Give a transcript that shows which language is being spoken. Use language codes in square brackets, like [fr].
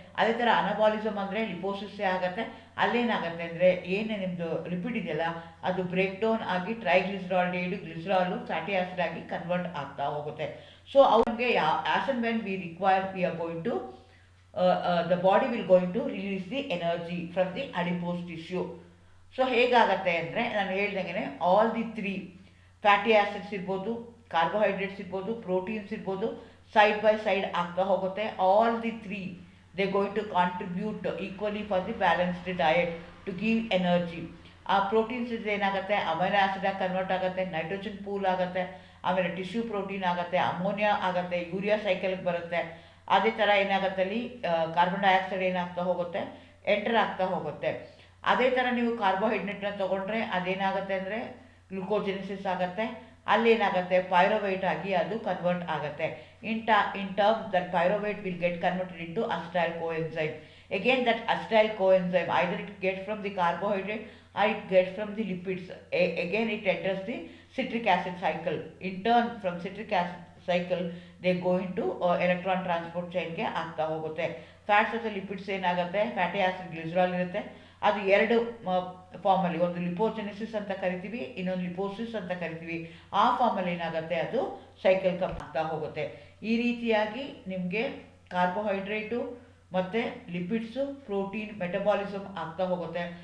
[kn] ಅದೇ ಥರ ಅನಬಾಲಿಸಮ್ ಅಂದರೆ ಲಿಪೋಸಿಸ್ಸೇ ಆಗುತ್ತೆ. ಅಲ್ಲೇನಾಗುತ್ತೆ ಅಂದರೆ ಏನು ನಿಮ್ಮದು ಲಿಪಿಡ್ ಇದೆಯಲ್ಲ ಅದು ಬ್ರೇಕ್ ಡೌನ್ ಆಗಿ ಟ್ರೈಗ್ಲಿಸರಾಲ್ಡಿಹೈಡ್ ಗ್ಲಿಸರಾಲು ಫ್ಯಾಟಿ ಆಸಿಡ್ ಆಗಿ ಕನ್ವರ್ಟ್ ಆಗ್ತಾ ಹೋಗುತ್ತೆ. [en] so [kn] ಅವ್ರಿಗೆ [en] As and when we require we are going to the body will going to release the energy from the adipose tissue. [kn] So ಹೇಗಾಗತ್ತೆ ಅಂದರೆ ನಾನು ಹೇಳ್ದಂಗೆ ಆಲ್ ದಿ 3 ಫ್ಯಾಟಿ ಆಸಿಡ್ಸ್ ಇರ್ಬೋದು, carbohydrates ಇರ್ಬೋದು, proteins ಇರ್ಬೋದು, ಸೈಡ್ ಬೈ ಸೈಡ್ ಆಗ್ತಾ ಹೋಗುತ್ತೆ. [en] All the 3 they going to contribute equally for the balanced diet to give energy. [kn] ಆ proteins ಇದ್ರೆ ಏನಾಗುತ್ತೆ, ಅಮೈನೋ ಆಸಿಡಾಗಿ ಕನ್ವರ್ಟ್ ಆಗುತ್ತೆ, ನೈಟ್ರೋಜನ್ ಪೂಲ್ ಆಗುತ್ತೆ, ಆಮೇಲೆ ಟಿಶ್ಯೂ ಪ್ರೋಟೀನ್ ಆಗುತ್ತೆ, ಅಮೋನಿಯಾ ಆಗುತ್ತೆ, ಯೂರಿಯಾ ಸೈಕಲ್ಗೆ ಬರುತ್ತೆ. ಅದೇ ಥರ ಏನಾಗುತ್ತೆ, ಅಲ್ಲಿ ಕಾರ್ಬನ್ ಡೈಆಕ್ಸೈಡ್ ಏನಾಗ್ತಾ ಹೋಗುತ್ತೆ, ಎಂಟರ್ ಆಗ್ತಾ ಹೋಗುತ್ತೆ. ಅದೇ ಥರ ನೀವು ಕಾರ್ಬೋಹೈಡ್ರೇಟ್ನ ತೊಗೊಂಡ್ರೆ ಅದೇನಾಗುತ್ತೆ ಅಂದರೆ ಗ್ಲುಕೋಜೆನಿಸಿಸ್ ಆಗುತ್ತೆ. ಅಲ್ಲೇನಾಗುತ್ತೆ, ಪೈರುವೇಟ್ ಆಗಿ ಅದು ಕನ್ವರ್ಟ್ ಆಗುತ್ತೆ. [en] In terms that pyruvate will get converted into acetyl coenzyme. Again that acetyl coenzyme either it gets from the carbohydrate or it gets from the lipids. Again it enters the citric acid cycle. In turn from citric acid cycle they go into electron transport ಚೈನ್ಗೆ [kn] ಆಗ್ತಾ ಹೋಗುತ್ತೆ. Fats ಮತ್ತು lipids ಏನಾಗುತ್ತೆ, fatty acid glycerol ಇರುತ್ತೆ, ಅದು ಎರಡು ಫಾರ್ಮಲ್ಲಿ, ಒಂದು ಲಿಪೋಜೆನಿಸಿಸ್ ಅಂತ ಕರಿತೀವಿ, ಇನ್ನೊಂದು ಲಿಪೋಸಿಸ್ ಅಂತ ಕರಿತೀವಿ. ಆ ಫಾರ್ಮಲ್ಲಿ ಏನಾಗುತ್ತೆ, ಅದು ಸೈಕಲ್ ಆಗ್ತಾ ಹೋಗುತ್ತೆ. ಈ ರೀತಿಯಾಗಿ ನಿಮಗೆ ಕಾರ್ಬೋಹೈಡ್ರೇಟು ಮತ್ತು ಲಿಪಿಡ್ಸು, ಪ್ರೋಟೀನ್, ಮೆಟಬಾಲಿಸಮ್ ಆಗ್ತಾ ಹೋಗುತ್ತೆ.